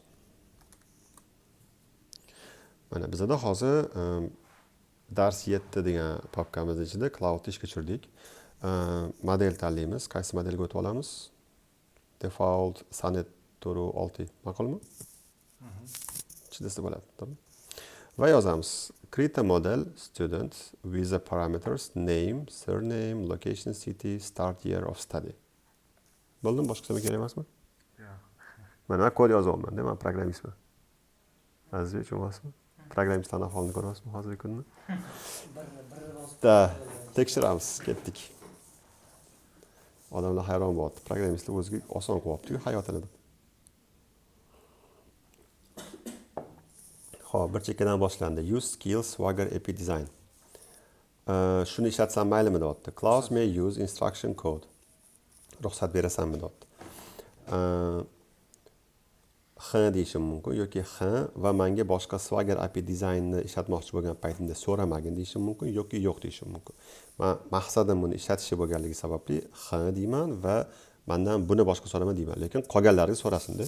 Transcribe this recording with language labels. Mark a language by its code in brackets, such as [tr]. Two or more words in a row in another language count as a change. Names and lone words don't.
[uz] Mana bizda hozir dars 7 degan papkamiz ichida Cloudni ishga tushirdik. Model tanlaymiz. Qaysi modelga o'tib olamiz? Default Sonnet 6. Ma'qulmi? Ichida bo'ladi, to'g'ri? Va yozamiz. [en] Create a model student with the parameters name, surname, location, city, start year of study. [uz] Bo'ldimi? Boshqa kerak emasmi? Mana kod yozyapman, men programmistman. Azizbek, tushunasizmi? Programmistlarning ahvolini ko'ryapsizmi hozirgi kunni? Da, tekshiramiz, ketdik. Odamlar hayron bo'ldi. Programmistlar o'ziga oson qilyapti-ku hayotini deb. Xo'p, bir chekkadan boshlandi. [en] Use skills Swagger API design. [uz] Shuni ishlatsam maylimi deyapti. [en] Class may use instruction code. [uz] Ruxsat berasanmi deyapti. X deyishim mumkin yoki X va menga boshqa Swagger API dizaynni ishlatmoqchi bo'lgan paytimda so'ramagin deyishim mumkin yoki yo'q deyishim mumkin. Men maqsadim buni ishlatishga bo'lganligi sababli X deyman va mendan buni boshqa so'rama deyman, lekin qolganlariga so'rasin-da.